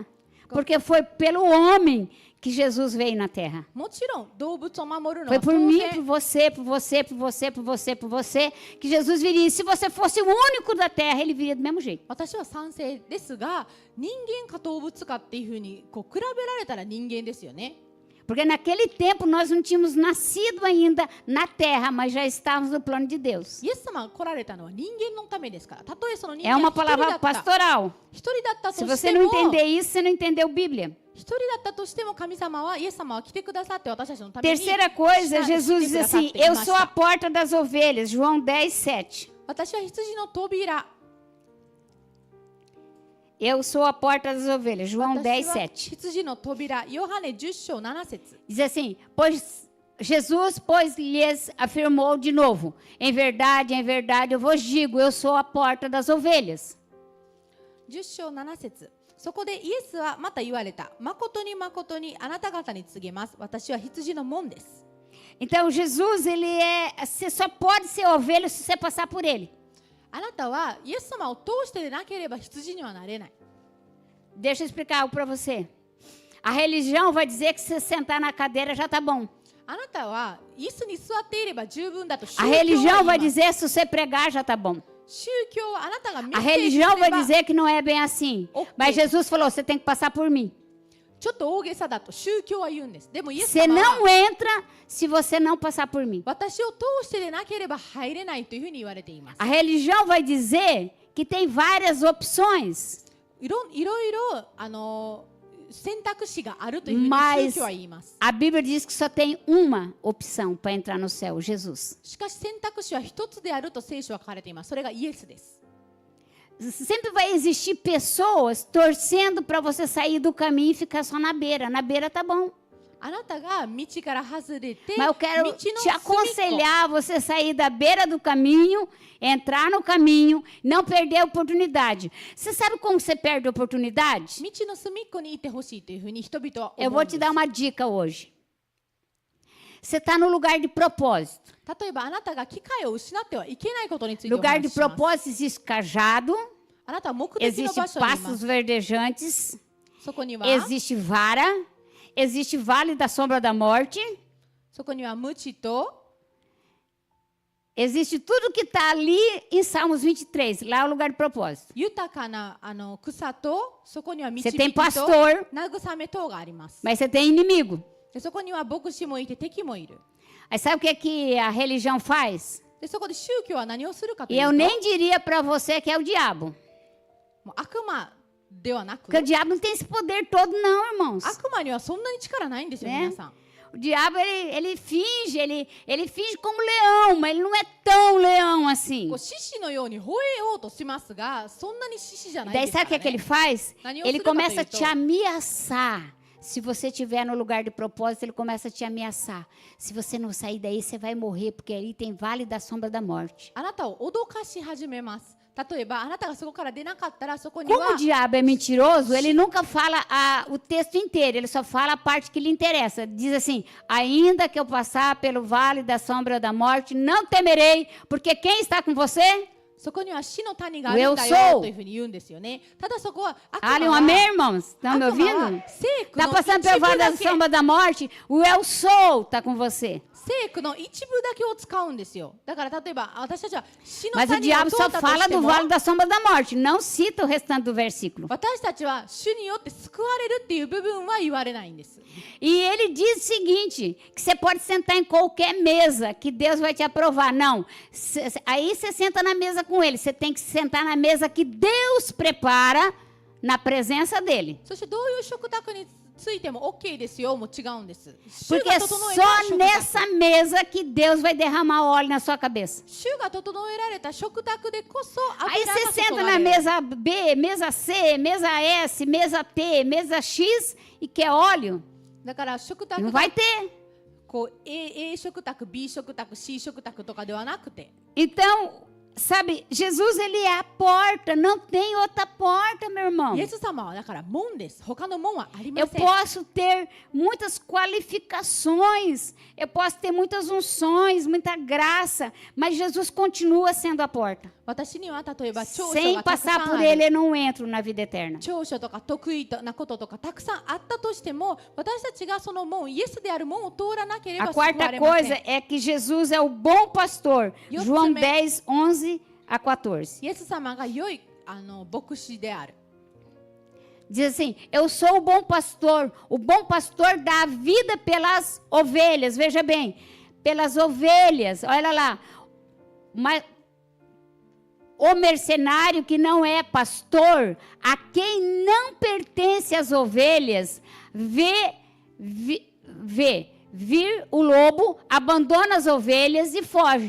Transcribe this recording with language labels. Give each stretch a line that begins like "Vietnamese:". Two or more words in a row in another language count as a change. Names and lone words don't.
Portuguese: Porque foi pelo homem que Jesus veio na terra.
Japanese: もちろん動物を守るの
Portuguese: Foi
Japanese: は
Portuguese: por
Japanese: 当
Portuguese: mim,
Japanese: 然
Portuguese: por você, por você, por você, por você, por você, que Jesus viria. E se você fosse o único da terra, ele viria do mesmo jeito.
Japanese: 私は賛成ですが、人間か動物かっていうふうに比べられたら人間ですよね。
Portuguese: Porque naquele tempo nós não tínhamos nascido ainda na terra, mas já estávamos no plano de Deus.
Japanese: イエス様が来られたのは人間のためですから。たとえその人
Portuguese: É
Japanese: 間
Portuguese: uma
Japanese: が一人だ
Portuguese: palavra
Japanese: った
Portuguese: pastoral.
Japanese: 一人だったと
Portuguese: Se
Japanese: し
Portuguese: você
Japanese: て
Portuguese: não
Japanese: も
Portuguese: entender isso, você não entendeu Bíblia.
Japanese: 一人だったとしても神様はイエス様は来てくださって私たちのために
Portuguese: Terceira coisa,
Japanese: 来
Portuguese: Jesus
Japanese: て
Portuguese: diz
Japanese: くださっ
Portuguese: assim,
Japanese: ていま
Portuguese: eu
Japanese: し
Portuguese: sou a
Japanese: た。
Portuguese: porta das ovelhas, João 10:7.
Japanese: 私は羊の扉。
Portuguese: Eu sou a porta das ovelhas, João
Japanese: 私は
Portuguese: 10:7.
Japanese: 羊の扉。ヨハネ10章7節。
Portuguese: Diz assim, pois Jesus, pois, lhes afirmou de novo: em verdade, eu vos digo, eu sou a porta das ovelhas.
Japanese: 10 章7節。そこでイエスはまた言われた。誠に誠にあなた方に告げます。私は羊の門です。
Portuguese: Então, Jesus, você só pode ser ovelha se você passar por ele.
Japanese: あなたはイエス様を通してでなければ羊にはなれない。
Portuguese: Deixa eu explicar algo para você. A religião vai dizer que se você sentar na cadeira já tá bom.
Japanese: あなたは椅子に座っていれば十分だと宗
Portuguese: A
Japanese: 教は言い
Portuguese: religião
Japanese: ま
Portuguese: vai
Japanese: す。
Portuguese: dizer se você pregar já tá bom.
Japanese: 宗教はあなたがメッ
Portuguese: A
Japanese: セージす
Portuguese: religião
Japanese: れ
Portuguese: vai
Japanese: ば
Portuguese: dizer que não é bem assim. Ok. Mas Jesus falou: você tem que passar por mim.
Japanese: ちょっと大げさだと宗教は言うんです。でもイエス
Portuguese: Você
Japanese: 様
Portuguese: não
Japanese: は
Portuguese: entra se você não passar por mim.
Japanese: 私を通してでなければ入れないというふうに言われています。
Portuguese: A religião vai dizer que tem várias opções.
Japanese: いろいろ選択肢があるというふうに
Portuguese: Mas
Japanese: 宗教は言います。
Portuguese: a Bíblia diz que só tem uma opção para entrar no céu: Jesus.
Japanese: しかし選択肢は一つであると聖書は書かれています。それがイエスです。
Portuguese: Sempre vai existir pessoas torcendo para você sair do caminho e ficar só na beira. Na beira tá bom.
Japanese: あなたが道から外れて、
Portuguese: Mas eu
Japanese: 道
Portuguese: quero
Japanese: の
Portuguese: te
Japanese: 隅っこ
Portuguese: aconselhar a você sair da beira do caminho, entrar no caminho, não perder a oportunidade. Você sabe como você perde a oportunidade?
Japanese: 道の隅っこにいてほしいというふうに人々は
Portuguese: Eu
Japanese: 思う
Portuguese: vou
Japanese: んで
Portuguese: te
Japanese: す。
Portuguese: dar uma dica hoje. Você está no lugar de propósito.
Japanese: 例えばあなたが機会を失ってはいけないことについてお
Portuguese: Lugar
Japanese: 話
Portuguese: de
Japanese: しします。
Portuguese: propósito existe cajado,
Japanese: あなたは目的の
Portuguese: existe
Japanese: 場所にいま
Portuguese: pastos
Japanese: す。
Portuguese: verdejantes,
Japanese: そこには
Portuguese: existe vara, existe vale da sombra da morte,
Japanese: そこには鞭と
Portuguese: existe tudo que está ali em Salmos 23. Lá é o lugar de propósito.
Japanese: 豊かな草とそこには
Portuguese: Você
Japanese: 導
Portuguese: tem
Japanese: きと
Portuguese: pastor,
Japanese: 慰めとがあります。
Portuguese: mas você tem inimigo.
Japanese: でそこには牧師もいて敵もいる。
Portuguese: Aí sabe o que, que a religião faz?
Japanese: でそこで宗教は何をするかと
Portuguese: E
Japanese: いう
Portuguese: eu
Japanese: と、
Portuguese: nem diria para você que é o diabo.
Japanese: もう悪魔ではなく、
Portuguese: Porque o diabo não tem esse poder todo, não, irmãos.
Japanese: 悪魔にはそんなに力ないんですよ、ね皆さん。
Portuguese: O diabo, ele finge, ele finge como leão, mas ele não é tão leão assim.
Japanese: こう獅子のように吠えようとしますが、そんなに獅子じゃないで
Portuguese: Daí
Japanese: すか
Portuguese: sabe o que,
Japanese: ら
Portuguese: é que ele
Japanese: ね。
Portuguese: faz? Daniel Ele Silva começa a Capeito. te ameaçar. Se você estiver no lugar de propósito, ele começa a te ameaçar. Se você não sair daí, você vai morrer, porque ali tem vale da sombra da morte.
Japanese: あなたを脅かし始めます。例えば、あなたがそこから出なかったら、そこに
Portuguese: Como
Japanese: は
Portuguese: o diabo é mentiroso, ele nunca fala o texto inteiro, ele só fala a parte que lhe interessa. Diz assim: ainda que eu passar pelo vale da sombra da morte, não temerei, porque quem está com você?
Japanese: そこには死の谷があるんだ
Portuguese: Eu sou.
Japanese: よというふうに言うんですよね。ただそこは悪
Portuguese: Olha,
Japanese: 魔
Portuguese: um
Japanese: は
Portuguese: amém, irmãos? Estão me
Japanese: 悪魔
Portuguese: ouvindo?
Japanese: は聖句
Portuguese: Está
Japanese: の
Portuguese: passando
Japanese: 一
Portuguese: pelo
Japanese: 部
Portuguese: vale
Japanese: だ
Portuguese: da
Japanese: け
Portuguese: sombra da morte? O eu sou está com você.
Japanese: 聖句の一部だけを使うんですよ。だから例えば私たちは死の
Portuguese: Mas o
Japanese: 谷を
Portuguese: diabo
Japanese: 通
Portuguese: só
Japanese: ったと
Portuguese: fala
Japanese: して
Portuguese: do
Japanese: も
Portuguese: vale da sombra da morte, não cita o restante do versículo.
Japanese: 私たちは主によって救われるっていう部分は言われないんです。
Portuguese: E ele diz o seguinte, que você pode sentar em qualquer mesa, que Deus vai te aprovar. Não, aí você senta na mesa com ele, você tem que sentar na mesa que Deus prepara na presença dele.
Japanese: そしてどういう食卓についても OK ですよも違うんです。主
Portuguese: Porque
Japanese: が
Portuguese: é
Japanese: 整えた
Portuguese: só
Japanese: 食卓
Portuguese: nessa mesa que Deus vai derramar óleo na sua cabeça.
Japanese: 主が整えられた食卓でこそ
Portuguese: Aí
Japanese: 油
Portuguese: você
Japanese: が注
Portuguese: senta
Japanese: が
Portuguese: na
Japanese: れる。
Portuguese: mesa B, mesa C, mesa S, mesa T, mesa X e quer óleo,
Japanese: だから食卓
Portuguese: não
Japanese: が
Portuguese: vai ter.
Japanese: こう A 食卓 B 食卓 C 食卓とかではなくて
Portuguese: Então, sabe, Jesus, ele é a porta, não tem outra porta, meu irmão.
Japanese: イエス様はだから門です。他の門はありま
Portuguese: Eu
Japanese: せん。
Portuguese: posso ter muitas qualificações, eu posso ter muitas unções, muita graça, mas Jesus continua sendo a porta.
Japanese: 私には例えば長所
Portuguese: Sem
Japanese: がたくさ
Portuguese: passar
Japanese: ん
Portuguese: por
Japanese: あ
Portuguese: ele,
Japanese: る。
Portuguese: eu não entro na vida eterna.
Japanese: 長所とか得意なこととかたくさんあったとしても、私たちがその門、イエスである門を通らなければ
Portuguese: A
Japanese: 救わ
Portuguese: quarta
Japanese: れません。
Portuguese: coisa é que Jesus é o bom pastor. E outro João também. 10, 11 a 14.
Japanese: イエス様が良い牧師である。
Portuguese: Diz assim, eu sou o bom pastor dá a vida pelas ovelhas, veja bem, pelas ovelhas, olha lá, o mercenário que não é pastor, a quem não pertence as ovelhas, vê vir o lobo, abandona as ovelhas e foge.